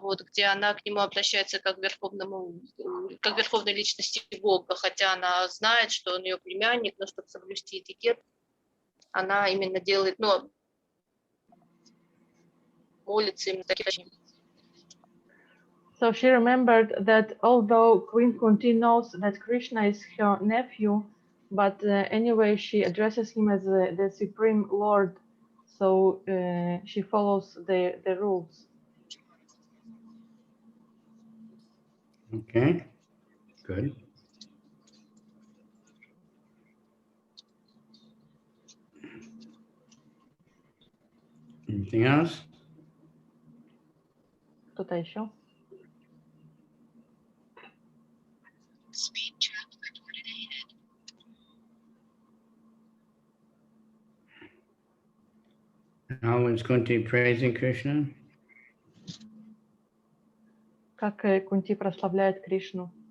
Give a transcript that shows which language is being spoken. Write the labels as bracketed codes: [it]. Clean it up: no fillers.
[ru] где она к нему обращается как к верховной личности Бога, хотя она знает, что он ее племянник, но чтобы соблюсти этикет, она именно делает, молится именно таким образом. [en] So she remembered that although Queen Kunti knows that Krishna is her nephew, but anyway she addresses him as the Supreme Lord, so she follows the rules. Okay, good. Anything else? [ru] Кто-то еще? [en] How is Kunti praising Krishna? [ru] Как Кунти прославляет Кришну?